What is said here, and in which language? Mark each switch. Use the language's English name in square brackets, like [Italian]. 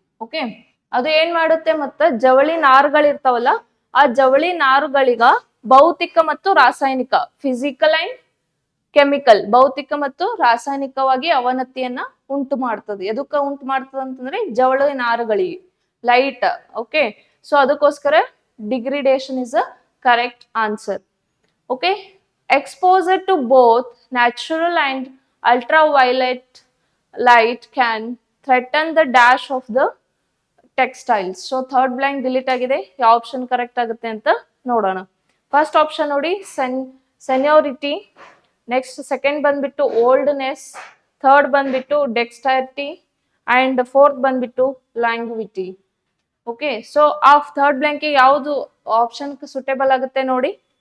[Kannada] Okay, ಅದು ಏನ್ ಮಾಡುತ್ತೆ, ಮತ್ತ ಜವಳಿ ನಾರುಗಳಿರ್ತಾವಲ್ಲ, ಆ ಜವಳಿ ನಾರುಗಳಿಗ ಭೌತಿಕ ಮತ್ತು ರಾಸಾಯನಿಕ, [English] physical and chemical, [Kannada] ಭೌತಿಕ ಮತ್ತು ರಾಸಾಯನಿಕವಾಗಿ ಅವನತಿಯನ್ನ ಉಂಟು ಮಾಡ್ತದೆ. ಎದಕ್ಕ ಉಂಟು ಮಾಡ್ತದ ಅಂತಂದ್ರೆ ಜವಳಿ ನಾರುಗಳಿಗೆ. ಲೈಟ್. [English] Okay, so ಅದಕ್ಕೋಸ್ಕರ degradation is a correct answer. Okay, exposure to both natural and ultraviolet light can threaten the dash of the textiles. [Kannada] So third blank delete ಆಗಿದೆ. ಯಾವ ಆಪ್ಷನ್ ಕರೆಕ್ಟ್ ಆಗುತ್ತೆ ಅಂತ ನೋಡೋಣ. ಫಸ್ಟ್ ಆಪ್ಷನ್ ನೋಡಿ ಸೆನ್ಯೋರಿಟಿ, next second ಬಂದ್ಬಿಟ್ಟು ಓಲ್ಡ್ನೆಸ್, third ಬಂದ್ಬಿಟ್ಟು ಡೆಕ್ಸ್ಟಾರಿಟಿ and fourth ಬಂದ್ಬಿಟ್ಟು ಲ್ಯಾಂಗ್ವಿಟಿ. Okay, so ಆ ಥರ್ಡ್ ಬ್ಲ್ಯಾಂಕ್ ಯಾವುದು ಆಪ್ಷನ್ ಸುಟೇಬಲ್ ಆಗುತ್ತೆ ನೋಡಿ.